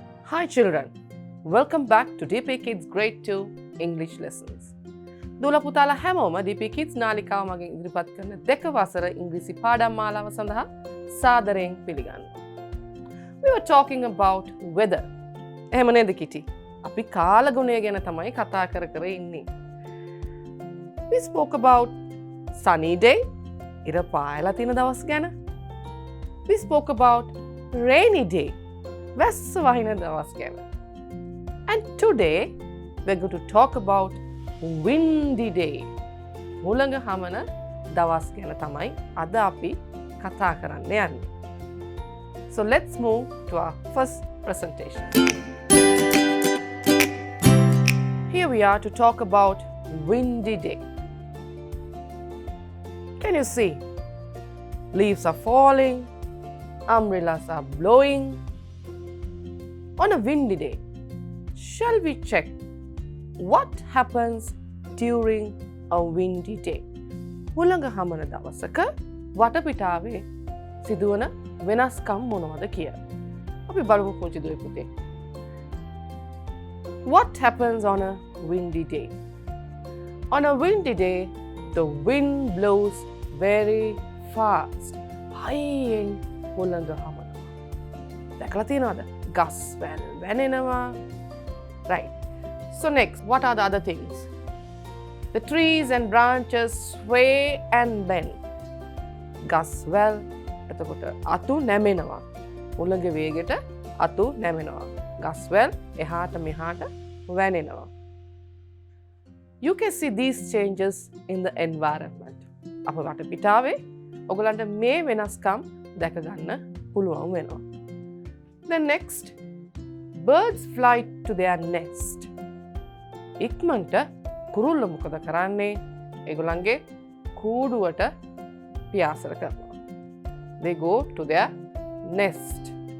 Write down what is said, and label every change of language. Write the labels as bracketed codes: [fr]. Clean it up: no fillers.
[en] Hi children, welcome back to DP Kids Grade 2 English Lessons. [si] දූල පුතාලා හැමෝම DP Kids නාලිකාව මගින් ඉදිරිපත් කරන දෙක වසර ඉංග්‍රීසි පාඩම් මාලාව සඳහා සාදරයෙන් පිළිගන්නවා. [en] We were talking about weather. [si] එහෙම නේද කිටි? අපි කාලගුණය ගැන තමයි කතා කර කර ඉන්නේ. [en] We spoke about sunny day, [si] ඉර පායලා තියෙන දවස් ගැන. [en] We spoke about rainy day, [si] වැස්ස වහින දවස් ගැන. [en] And today we're going to talk about windy day. [si] මුළඟ හමන දවස් ගැන තමයි අද අපි කතා කරන්න යන්නේ. [en] So let's move to our first presentation. Here we are to talk about windy day. Can you see? Leaves are falling, umbrellas are blowing. On a windy day, shall we check what happens during a windy day? [si] හුළඟ හමන දවසක වටපිටාවේ සිදුවන වෙනස්කම් මොනවද කියලා. අපි බලමු පුංචි දුවේ පුතේ. [en] What happens on a windy day? On a windy day, the wind blows very fast. [si] හයියෙන් හුළඟ හමනවා. දැකලා තියෙනවද? ගස් වැල් වැනෙනවා. [en] Right. So next, what are the other things? The trees and branches sway and bend. [si] ගස් වැල් එතකොට අතු නැමෙනවා. හුළඟ වේගෙට අතු නැමෙනවා. ගස් වැල් එහාට මෙහාට වැනෙනවා. [en] You can see these changes in the environment. [si] අප වටපිටාවේ ඔයගලන්ට මේ වෙනස්කම් දැක ගන්න පුළුවන් වෙනවා. [en] Then next, birds fly to their nest. [si] ඉක්මනට කුරුල්ල මොකද කරන්නේ? ඒගොල්ලන්ගේ කූඩුවට පියාසර කරනවා. [en] They go to their nest.